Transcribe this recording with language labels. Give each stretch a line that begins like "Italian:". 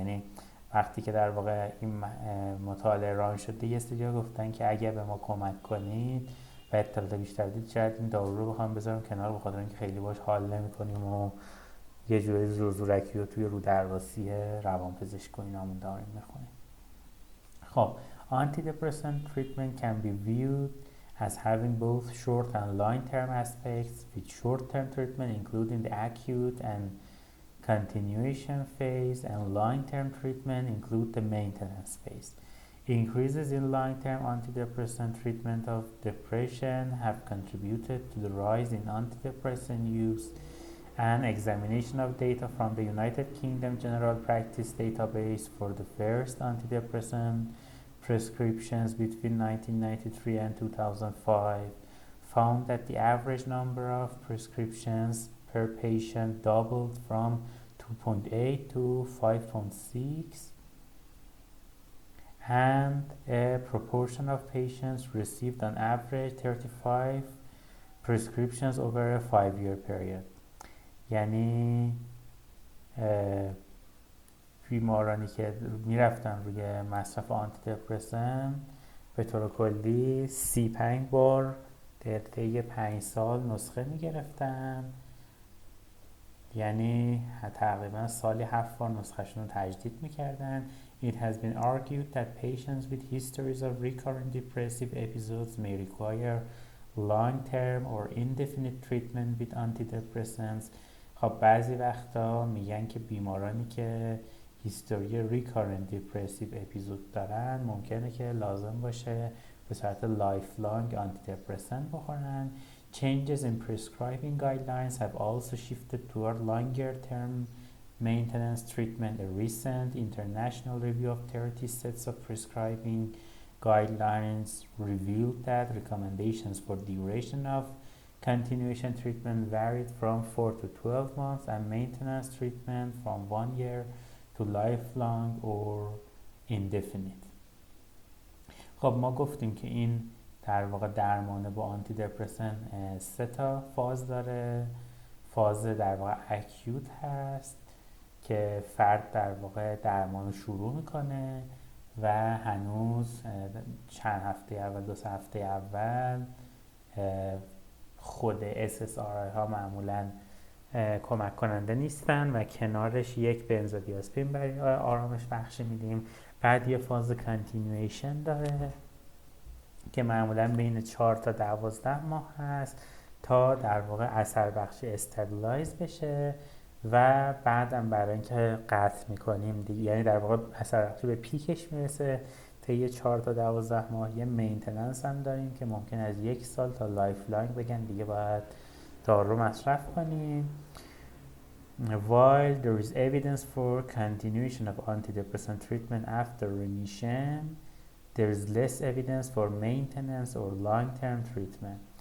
Persian: یعنی وقتی که در واقع این مطالعه ران شده یه سری گفتن که اگه به ما کمک کنید و اطلاعات بیشتر دید شاید این دارو رو بخوام بذارم کنار، بخاطر اینکه خیلی باش حال نمی‌کنیم و یه جوری زورکی رو توی رو درواسی روانپزشک و اینامون داریم می‌خونیم.
English: خب antidepressant treatment can be viewed as having both short and long-term aspects, with short-term treatment including the acute and continuation phase, and long-term treatment include the maintenance phase. Increases in long-term antidepressant treatment of depression have contributed to the rise in antidepressant use. An examination of data from the United Kingdom General Practice database for the first antidepressant prescriptions between 1993 and 2005 found that the average number of prescriptions per patient doubled from 2.8 to 5.6, and a proportion of patients received on average 35 prescriptions over a 5-year period.
Persian: یعنی بیمارانی که میرفتن روی مصرف آنتی دپرسن به طور کلی 35 بار در طی 5 سال نسخه میگرفتن، یعنی تقریبا سالی 7 بار نسخهشون رو تجدید میکردن.
English: It has been argued that patients with histories of recurrent depressive episodes may require long-term or indefinite treatment with antidepressants.
Persian: خب بعضی وقتا میگن که بیمارانی که هیستوری ریکارنت دیپرسیو اپیزود دارن ممکنه که لازم باشه به صورت لایف لانگ آنتی دپرسنت بخورن.
English: Changes in prescribing guidelines have also shifted toward longer term maintenance treatment. A recent international review of 30 sets of prescribing guidelines revealed that recommendations for duration of continuation treatment varied from 4 to 12 months and maintenance treatment from 1 year to lifelong or indefinite.
Persian: خب ما گفتیم که این در واقع درمان با آنتی دپرسن 3 تا فاز داره. فاز در واقع اکیوت هست که فرد در واقع درمان رو شروع میکنه و هنوز چند هفته اول 2 هفته اول خود SSRI ها معمولاً کمک کننده نیستن و کنارش یک بنزودیازپین برای آرامش بخشی میدیم. بعد یه فاز کانتینیویشن داره که معمولاً بین 4 تا 12 ماه هست تا در واقع اثر بخشی استابیلایز بشه و بعدم برای اینکه قطع میکنیم دیگه، یعنی در واقع اثر بخشی به پیکش میرسه طی 4 تا 12 ماه. یه مینتیننس هم داریم که ممکن از 1 سال تا لایف لانگ بگن دیگه باید دارو مصرف کنیم.
English: While there is evidence for continuation of antidepressant treatment after remission, there is less evidence for maintenance or long-term treatment.